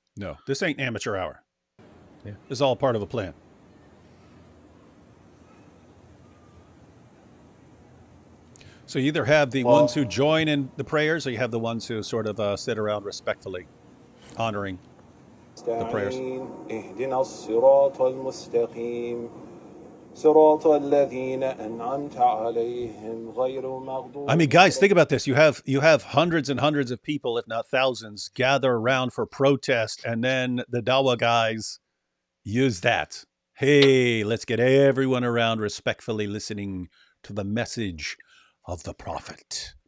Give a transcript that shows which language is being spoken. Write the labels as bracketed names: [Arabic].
[English] No, this ain't amateur hour. Yeah. This is all part of a plan. So you either have the ones who join in the prayers, or you have the ones who sort of sit around respectfully, honoring the prayers. [Arabic] اهدنا الصراط المستقيم صراط الذين أنعمت عليهم غير المغضوب. [English] I mean, guys, think about this. You have hundreds and hundreds of people, if not thousands, gather around for protest, and then the Dawa guys use that. Hey, let's get everyone around respectfully listening to the message of the prophet.